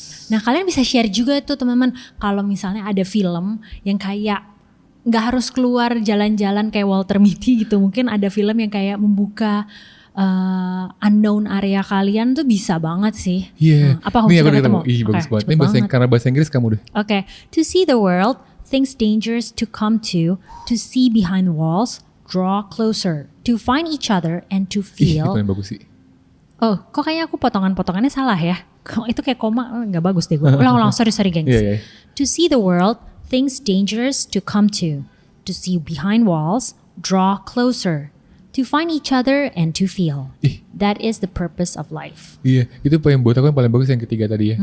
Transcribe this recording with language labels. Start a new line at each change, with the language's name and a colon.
Indonesian: Nah kalian bisa share juga tuh teman-teman kalau misalnya ada film yang kayak nggak harus keluar jalan-jalan kayak Walter Mitty gitu. Mungkin ada film yang kayak membuka unknown area kalian tuh bisa banget sih. Iya. Apa ini aku ketemu. Ih bagus banget. Ini karena bahasa Inggris kamu deh. Oke.
English: To see the world, things dangerous to come to see behind walls, draw closer, to find each other and to feel.
Indonesian: Itu yang bagus sih. Oh, kok kayaknya aku potongannya salah ya? Itu kayak koma nggak bagus deh gue. Ulang,
English: sorry gengs. Yeah. To see the world, things dangerous to come to see behind walls, draw closer, to find each other and to feel. That is the purpose of life.
Indonesian: Iya, itu yang buat aku yang paling bagus yang ketiga tadi ya.